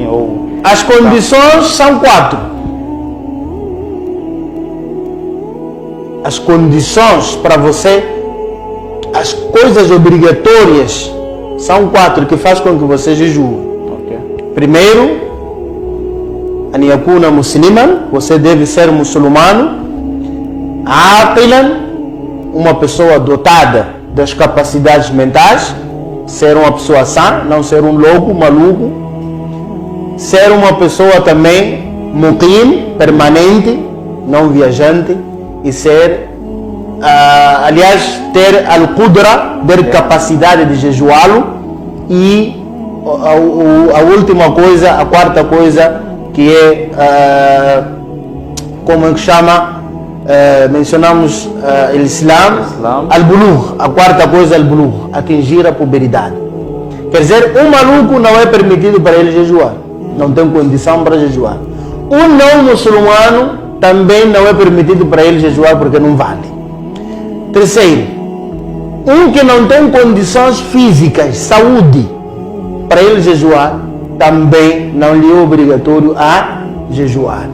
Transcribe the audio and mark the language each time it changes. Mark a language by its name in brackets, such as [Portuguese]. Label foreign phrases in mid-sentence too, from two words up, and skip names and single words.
[Portuguese] Ou... As condições são 4. As condições para você, as coisas obrigatórias são 4 que faz com que você jejue. Okay. Primeiro, [Arabic] أن يكون مسلما, [Portuguese] você deve ser muçulmano. Aqilan, uma pessoa dotada das capacidades mentais, ser uma pessoa sã, não ser um louco, maluco. Ser uma pessoa também muqim, permanente, não viajante. E ser, aliás, ter al-qudra, ter capacidade de jejuá-lo. E a última coisa, a quarta coisa, que é, como é que chama? Mencionamos o Islam, al-bulugh, a quarta coisa é al-bulugh, atingir a puberdade. Quer dizer, um maluco não é permitido para ele jejuar, não tem condição para jejuar. Um não muçulmano também não é permitido para ele jejuar porque não vale. Terceiro, um que não tem condições físicas, saúde, para ele jejuar, também não lhe é obrigatório a jejuar.